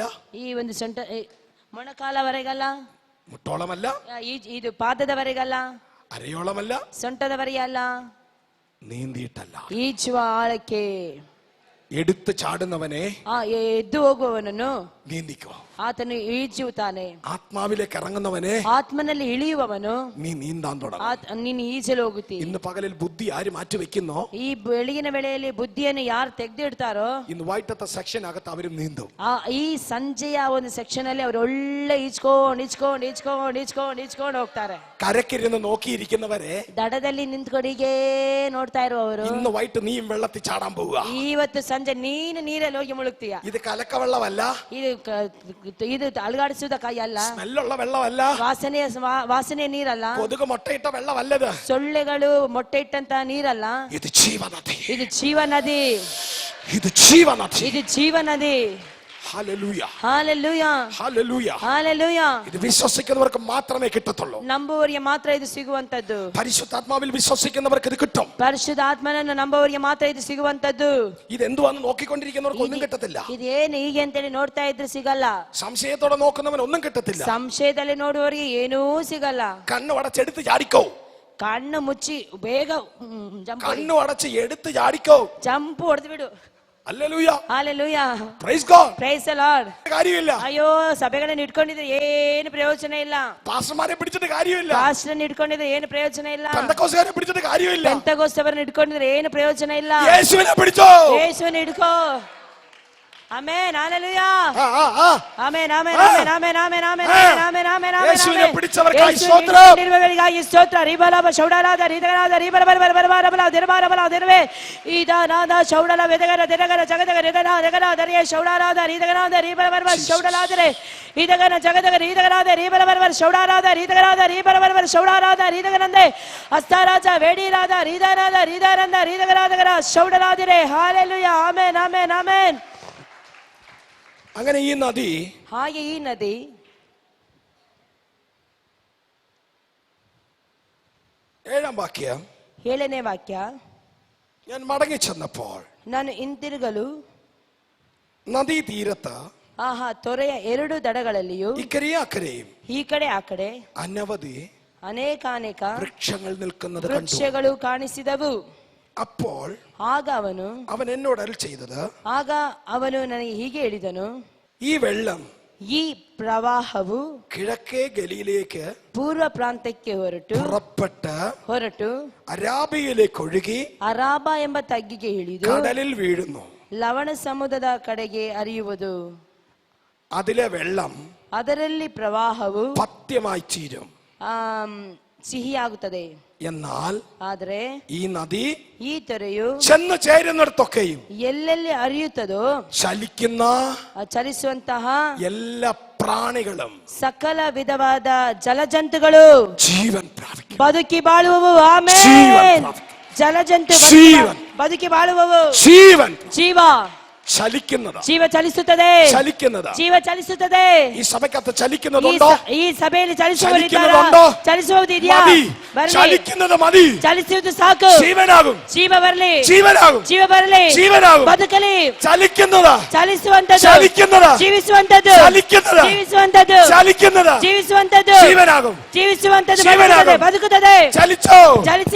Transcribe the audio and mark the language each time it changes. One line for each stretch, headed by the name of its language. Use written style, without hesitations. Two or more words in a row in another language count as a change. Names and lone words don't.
Kannada: ಈ ಒಂದು ಮೊಣಕಾಲವರೆಗಲ್ಲ,
Malayalam: മുട്ടോളമല്ല,
Kannada: ಇದು ಪಾದದವರೆಗಲ್ಲ,
Malayalam: അരയോളമല്ല,
Kannada: ಸೊಂಟದವರೆಗೆ ಅಲ್ಲ,
Malayalam: നീന്തിയിട്ടല്ല.
Kannada: ಈಜುವ ಆಳಕ್ಕೆ.
Malayalam: എടുത്ത് ചാടുന്നവനെ
Kannada: ಎದ್ದು ಹೋಗುವವನನ್ನು
Malayalam: നീന്തിക്കോ.
Kannada: ಆತನು ಈಜುತ್ತಾನೆ.
Malayalam: ആത്മാവിലേക്ക് ഇറങ്ങുന്നവനെ
Kannada: ಆತ್ಮನಲ್ಲಿ ಇಳಿಯುವವನು
Malayalam: നീ നീന്താൻ തുടങ്ങും.
Kannada: ನೀನು ಈಜಲು ಹೋಗುತ್ತಿ.
Malayalam: ഇന്ന് പകലിൽ ബുദ്ധി ആര് മാറ്റി വെക്കുന്നോ,
Kannada: ಈ ಬೆಳಗಿನ ವೇಳೆಯಲ್ಲಿ ಬುದ್ಧಿಯನ್ನು ಯಾರು ತೆಗೆದಿಡ್ತಾರೋ,
Malayalam: ഇന്ന് വൈകിട്ടത്തെ സെക്ഷൻ അകത്ത് അവരും നീന്തും.
Kannada: ಈ ಸಂಜೆಯ ಒಂದು ಸೆಕ್ಷನ್ ಅಲ್ಲಿ ಅವರು ಒಳ್ಳೆ ಈಜ್ಕೊಂಡು ಹೋಗ್ತಾರೆ.
Malayalam: കരക്കിരുന്ന് നോക്കിയിരിക്കുന്നവരെ
Kannada: ದಡದಲ್ಲಿ ನಿಂತ್ಕೊಡಿಗೆ ನೋಡ್ತಾ ಇರುವವರು,
Malayalam: ഇന്ന് വൈകിട്ട് നീയും വെള്ളത്തിൽ ചാടാൻ പോവുക.
Kannada: ಇವತ್ತು ಸಂಜೆ ನೀನು ನೀರಲ್ಲಿ ಹೋಗಿ ಮುಳುಗ್ತೀಯ.
Malayalam: ഇത് കലക്കവെള്ളമല്ല,
Kannada: ಇದು ಅಲುಗಾಡಿಸುವುದ ಕೈ ಅಲ್ಲ,
Malayalam: സ്മെല്ലുള്ള വെള്ളമല്ല,
Kannada: ವಾಸನೆ ನೀರಲ್ಲ,
Malayalam: കൊതുക് മുട്ടയിട്ട വെള്ളമല്ലത്,
Kannada: ಸೊಳ್ಳೆಗಳು ಮೊಟ್ಟೆ ಇಟ್ಟಂತ ನೀರಲ್ಲ.
Malayalam: ഇത് ജീവനദി,
Kannada: ಇದು ಜೀವನದಿ,
Malayalam: ഇത് ജീവനദി,
Kannada: ಇದು ಜೀವನದಿ.
Malayalam: ഹല്ലേലൂയ, ഹല്ലേലൂയ, ഹല്ലേലൂയ, ഹല്ലേലൂയ. ഇത് വിശ്വസിക്കുന്നവർക്ക് മാത്രമേ കിട്ടത്തുള്ളൂ.
Kannada: ನಂಬುವವರಿಗೆ ಮಾತ್ರ ಇದು ಸಿಗುವಂತದ್ದು.
Malayalam: പരിശുദ്ധാത്മാവിൽ വിശ്വസിക്കുന്നവർക്ക് ഇത് കിട്ടും.
Kannada: ಪರಿಶುದ್ಧಾತ್ಮನನ್ನು ನಂಬುವವರಿಗೆ ಮಾತ್ರ ಇದು ಸಿಗುವಂತದ್ದು.
Malayalam: ഇത് എന്തുവാന്ന് നോക്കിക്കൊണ്ടിരിക്കുന്നവർക്ക് ഒന്നും കിട്ടത്തില്ല.
Kannada: ಇದೇನು ಹೀಗೆ ಅಂತೇಳಿ ನೋಡ್ತಾ ಇದ್ರೆ ಸಿಗಲ್ಲ.
Malayalam: സംശയത്തോടെ നോക്കുന്നവൻ ഒന്നും കിട്ടത്തില്ല.
Kannada: ಸಂಶಯದಲ್ಲಿ ನೋಡುವವರಿಗೆ ಏನೂ ಸಿಗಲ್ಲ.
Malayalam: കണ്ണു അടച്ചെടുത്ത് ചാടിക്കോ,
Kannada: ಕಣ್ಣು ಮುಚ್ಚಿ ಬೇಗ
Malayalam: കണ്ണു അടച്ച് എടുത്ത് ചാടിക്കോ,
Kannada: ಜಂಪ್ ಹೊಡೆದು ಬಿಡು.
Malayalam: ഹല്ലേലൂയ,
Kannada: ಹಲ್ಲೆಲೂಯ,
English: Praise God. Praise the Lord.
Malayalam: കാര്യമില്ല.
Kannada: ಅಯ್ಯೋ, ಸಭೆಗಳನ್ನು ಇಟ್ಕೊಂಡಿದ್ರೆ ಏನು ಪ್ರಯೋಜನ ಇಲ್ಲ.
Malayalam: പാസ്റ്റർമാരെ പിടിച്ചിട്ട് കാര്യമില്ല.
Kannada: ಪಾಸ್ಟರ್ನ ಇಟ್ಕೊಂಡಿದ್ರೆ ಏನು ಪ್ರಯೋಜನ ಇಲ್ಲ.
Malayalam: പെന്തക്കോസ്തുകാരെ പിടിച്ചിട്ട് കാര്യമില്ല.
Kannada: ಪೆಂತೆಕೋಸ್ತವರನ್ನ ಇಟ್ಕೊಂಡಿದ್ರೆ ಏನು ಪ್ರಯೋಜನ ಇಲ್ಲ.
Malayalam: യേശുവിനെ പിടിച്ചോ,
Kannada: ಯೇಸುವನ್ನು ಹಿಡ್ಕೋ. ಆಮೆನ್, ಹಲ್ಲೆಲೂಯ, ಆಮೆನ್, ಆಮೆನ್, ಆಮೆನ್, ಆಮೆನ್, ಆಮೆನ್, ಆಮೆನ್, ಆಮೆನ್, ಆಮೆನ್, ಆಮೆನ್.
Malayalam: യേശുവിനെ പിടിച്ചവർക്കായി സ്തോത്രം.
Kannada: ನಿರ್ವಗಳಿಗಾಗಿ ಸ್ತೋತ್ರ. ರಿಬಲಬ ಶೌಡಲಾದ ರೀತಗರಾದ ರಿಬರಬರಬರಬರಬಲ ದಿರಬರಬಲ ದಿರವೆ ಈದಾನಾದ ಶೌಡಲ ವೆದಗರ ದಿರಗರ ಜಗದಗ ರಿದನ ದಗನ ದರಿಯ ಶೌಡಲಾದ ರೀತಗರಾದ ರಿಬರಬರಬರ ಶೌಡಲಾದರೆ ಈದಗನ ಜಗದಗ ರೀತಗರಾದ ರಿಬರಬರಬರ ಶೌಡಲಾದ ರೀತಗರಾದ ರಿಬರಬರಬರ ಶೌಡಲಾದ ರೀತಗನಂದೆ ಅಸ್ತಾರಾಜ ವೇಡಿರಾದ ರೀದಾನಾದ ರೀದಾನಂದ ರೀತಗರಾದಗರ ಶೌಡಲಾದಿರೆ. ಹಲ್ಲೆಲೂಯ, ಆಮೆನ್, ಆಮೆನ್, ಆಮೆನ್.
Malayalam: അങ്ങനെ ഈ നദി,
Kannada: ಹಾಗೆ ಈ ನದಿ,
Malayalam: 7-ാം വാക്യം,
Kannada: 7ನೇ ವಾಕ್ಯ.
Malayalam: ഞാൻ മടങ്ങി ചെന്നപ്പോൾ
Kannada: ನಾನು ಹಿಂತಿರುಗಲು
Malayalam: നദീ തീരത്ത്
Kannada: ತೊರೆಯ 2 ದಡಗಳಲ್ಲಿಯೂ
Malayalam: ഇക്കരെയും അക്കരെയും
Kannada: ಈ ಕಡೆ ಆ ಕಡೆ
Malayalam: അനവധി
Kannada: ಅನೇಕಾನೇಕ
Malayalam: വൃക്ഷങ്ങൾ നിൽക്കുന്നത് കണ്ടു.
Kannada: ವೃಕ್ಷಗಳು ಕಾಣಿಸಿದವು.
Malayalam: അപ്പോൾ
Kannada: ಆಗ
Malayalam: അവൻ എന്നോട് അരുൾ ചെയ്തത്,
Kannada: ಅವನು ನನಗೆ ಹೀಗೆ ಹೇಳಿದನು,
Malayalam: ഈ വെള്ളം
Kannada: ಈ ಪ್ರವಾಹವು
Malayalam: കിഴക്കേ ഗലിയിലേക്ക്
Kannada: ಪೂರ್ವ ಪ್ರಾಂತ್ಯಕ್ಕೆ ಹೊರಟು
Malayalam: അരാബിയയിലേക്ക് ഒഴുകി
Kannada: ಅರಾಬ ಎಂಬ ತಗ್ಗಿಗೆ ಇಳಿದು
Malayalam: കടലിൽ വീഴുന്നു.
Kannada: ಲವಣ ಸಮುದ್ರದ ಕಡೆಗೆ ಹರಿಯುವುದು.
Malayalam: അതിലെ വെള്ളം
Kannada: ಅದರಲ್ಲಿ ಪ್ರವಾಹವು
Malayalam: പഥ്യമായി തീരും.
Kannada: ಸಿಹಿಯಾಗುತ್ತದೆ.
Malayalam: എന്നാൽ
Kannada: ಆದರೆ
Malayalam: ഈ നദി
Kannada: ಈ ತೊರೆಯು
Malayalam: ചെന്ന് ചേരുന്നിടത്തൊക്കെയും
Kannada: ಎಲ್ಲೆಲ್ಲಿ ಹರಿಯುತ್ತದೋ ಚಲಿಸುವಂತಹ
Malayalam: എല്ലാ പ്രാണികളും
Kannada: ಸಕಲ ವಿಧವಾದ ಜಲಜಂತುಗಳು
Malayalam: ജീവൻ പ്രാപിക്കും,
Kannada: ಬದುಕಿ ಬಾಳುವವು. ಆಮೆನ್. ಜಲಜಂತು ಬದುಕಿ ಬಾಳುವವು. ಜೀವ
Malayalam: ചലിക്കുന്നത്,
Kannada: ಜೀವ ಚಲಿಸುತ್ತದೆ, ಜೀವ ಚಲಿಸುತ್ತದೆ.
Malayalam: ഈ സഭയ്ക്കകത്ത് ചലിക്കുന്നതുണ്ടോ?
Kannada: ಈ ಸಭೆಯಲ್ಲಿ ಚಲಿಸುವುದಿದೆಯಾ? ಚಲಿಸುವುದಿದೆಯಾ?
Malayalam: ചലിക്കുന്നത് മതി,
Kannada: ಚಲಿಸುವುದು ಸಾಕು.
Malayalam: ജീവനാകും,
Kannada: ಜೀವ ಬರಲಿ,
Malayalam: ജീവനാകും,
Kannada: ಜೀವ ಬರಲಿ,
Malayalam: ജീവനാകും,
Kannada: ಬದುಕಲಿ.
Malayalam: ചലിക്കുന്നത്,
Kannada: ಚಲಿಸುವಂತದ್ದು,
Malayalam: ചലിക്കുന്നത്,
Kannada: ಜೀವಿಸುವಂತದ್ದು,
Malayalam: ചലിക്കുന്നത്,
Kannada: ಜೀವಿಸುವಂತದ್ದು,
Malayalam: ചലിക്കുന്നത്,
Kannada: ಜೀವಿಸುವಂತದ್ದು,
Malayalam: ജീവനാകും,
Kannada: ಜೀವಿಸುವಂತದ್ದು,
Malayalam: ജീവനാകും,
Kannada: ಬದುಕುತ್ತದೆ.
Malayalam: ചലിച്ചോ,
Kannada: ಚಲಿಸಿ,